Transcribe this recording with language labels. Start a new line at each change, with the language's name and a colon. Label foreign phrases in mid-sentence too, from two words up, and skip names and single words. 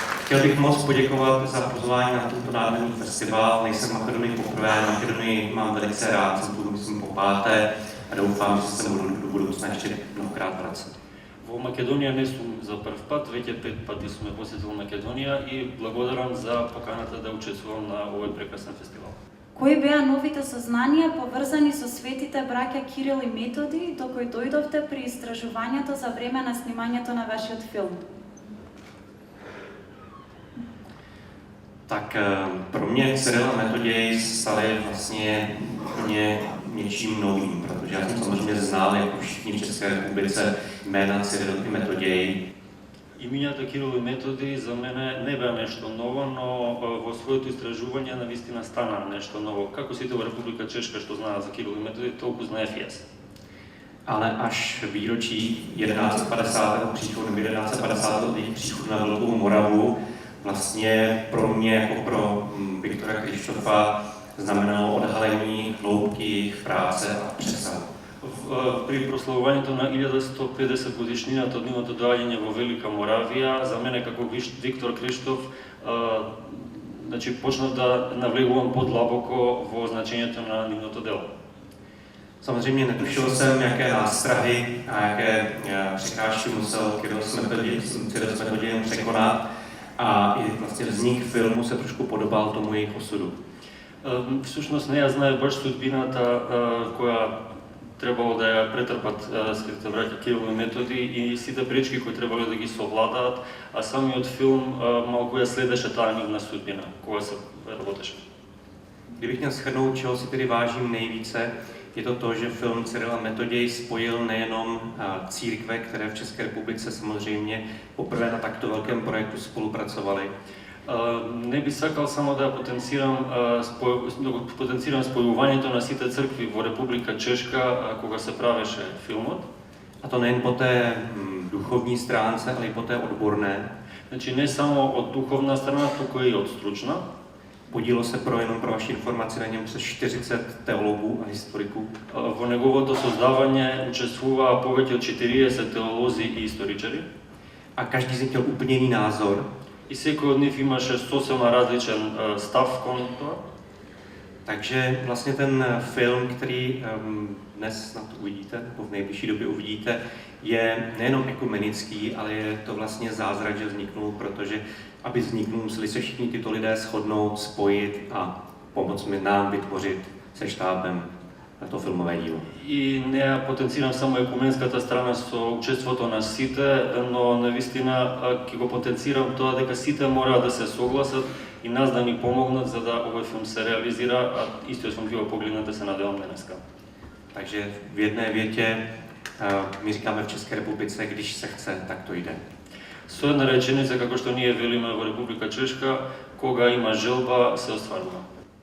Czech: Chtěl bych moc poděkovat za pozvání na tento nádherný festival. Nejsem v Makedonii poprvé, Makedonii mám velice rád, jsem tu myslím po 5. a doufám, že se budu do budoucna ještě mnohokrát vracet.
Macedonian: Во Македонија не сум за прв пат, веќе 5 пати сум ја посетил Македонија и благодарам за поканата да учествувам на овој прекрасен фестивал. Кои беа новите сознанија поврзани со светите браќа Кирил и Методи до кои дојдовте при истражувањето за време на снимањето на вашиот филм?
Czech: Tak pro mě Cyril a Metoděj stali vlastně úplně něčím novým, protože já jsem samozřejmě znal jako všichni v České republice jména Cyril i Metoděj.
Macedonian: Имињата Кирил и Методи за мене не беа нешто ново, но во своето истражување навистина стана нешто ново. Како сите во Република Чешка што знаат за Кирил и Методи, толку знаев и јас.
Czech: Ale až výročí 1150. příchodu, nebo 1150. příchodu na Velkou Moravu vlastně pro mě, jako pro Viktora Krištofa, znamenalo odhalení hloubky jejich práce a přesahu.
Macedonian: При прославувањето на 1150 годишнината од нивното доаѓање во Велика Моравија, за мене како Виктор Криштоф, значи почнав да навлегувам подлабоко во значењето на нивното дело.
Czech: Samozřejmě netušil jsem, jaké nástrahy a jaké překážky musel Cyril s Metodějem překonat a i vlastně vznik filmu se trošku podobal tomu jejich osudu.
Macedonian: Всушност не ја знаев баш судбината која требало да ја претрпат светите браќа Кирил и Методи и сите пречки кои требало да ги совладаат, а самиот филм малку ја следеше таа нивна судбина кога се работеше.
Czech: Kdybych měl shrnout, čeho si tedy vážím nejvíce, je to, že film Cyril a Metoděj spojil nejenom církve, které v České republice samozřejmě poprvé na takto velkém projektu spolupracovaly.
Macedonian: Не би сакал само да потенцирам спојувањето на сите цркви во Република Чешка кога се правеше филмот.
Czech: A to nejen po té duchovní stránce, ale i po té odborné.
Macedonian: Значи не само од духовна страна, туку и од стручна.
Czech: Podílelo se jenom pro vaši informaci na něm přes 40 teologů a historiků.
Macedonian: Во неговото создавање учествуваа повеќе од 40 теолози и историчари.
Czech: A každý z nich měl úplně jiný názor.
Macedonian: И секој од нив имаше сосема различен став кон тоа.
Czech: Takže vlastně ten film, který dnes snad uvidíte, nebo v nejbližší době uvidíte, je nejenom ekumenický, ale je to vlastně zázrak, že vzniknul, protože aby vzniknul, museli se všichni tyto lidé shodnout, spojit a pomoct nám vytvořit se štábem to filmové dílo.
Macedonian: И не ја потенцирам само екуменската страна со учеството на сите, но навистина ќе го потенцирам тоа дека сите мора да се согласат и нас да ни помогнат за да овој филм се реализира, а истиот филм ќе го погледнете, се надевам денеска.
Czech: Takže v jedné větě my říkáme v České republice, když se chce, tak to jde.
Macedonian: Со една реченица, како што ние велиме во Република Чешка, кога има желба, се остварува.